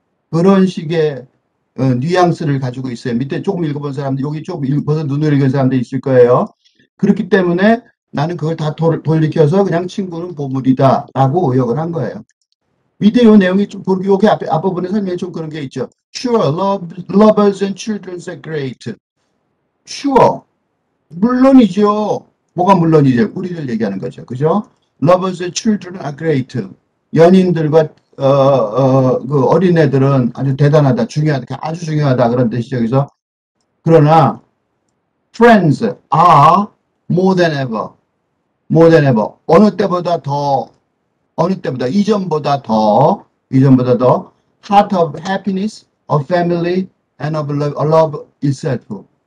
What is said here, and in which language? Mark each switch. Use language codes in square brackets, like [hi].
[ko] 그런 식의 뉘앙스를 가지고 있어요. 밑에 조금 읽어본 사람들, 여기 조금 읽어서 눈으로 읽은 사람들 있을 거예요. 그렇기 때문에 나는 그걸 다 돌이켜서 그냥 친구는 보물이다 라고 의역을 한 거예요. 밑에 요 내용이 좀, 여기 앞부분에 설명에 좀 그런 게 있죠. [en] Sure, lovers and children are great. Sure, [ko] 물론이죠. 뭐가 물론이죠? 우리들 얘기하는 거죠. 그죠? [en] Lovers and children are great. [ko] 연인들과 그 어린애들은 아주 대단하다, 중요하다, 아주 중요하다 그런 뜻이죠. 여기서 그러나 [en] friends are more than ever, more than ever. [ko] 어느 때보다 더, 이전보다 더 [en] heart of happiness, of family, and of love itself.